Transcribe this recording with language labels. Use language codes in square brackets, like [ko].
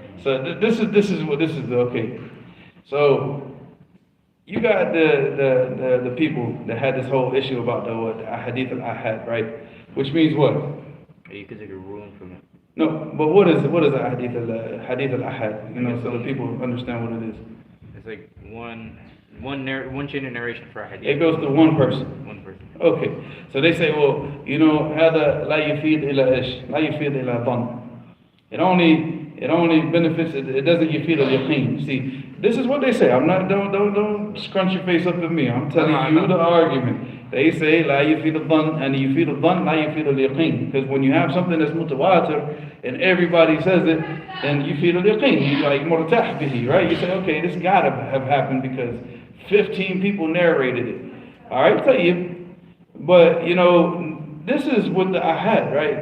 [en] So this is okay. So you got the people that had this whole issue about the hadith al-ahad, right? Which means what? You could take a ruling from it. No, but what is a hadith al-ahad? You know, so the people understand what it is. It's like one chain of narration for a hadith. It goes to one person. One person. Okay, so they say, well, you know, [ar] هذا لا يفيد إلى إيش؟ لا يفيد إلى ظن. [en] It only benefits. It doesn't [ar] يفيد اليقين. [en] See, this is what they say. I'm not. Don't scrunch your face up at me. I'm telling you the argument. [ar] They say لا يفيد الظن [en] and [ar] يفيد الظن لا يفيد اليقين. [en] Because when you have something that's mutawatir and everybody says it, then [ar] يفيد اليقين. [en] You like [ar] مرتاح به, [en] right? You say, okay, this gotta have happened because 15 people narrated it. All right, tell you. But you know, this is with the ahad, right?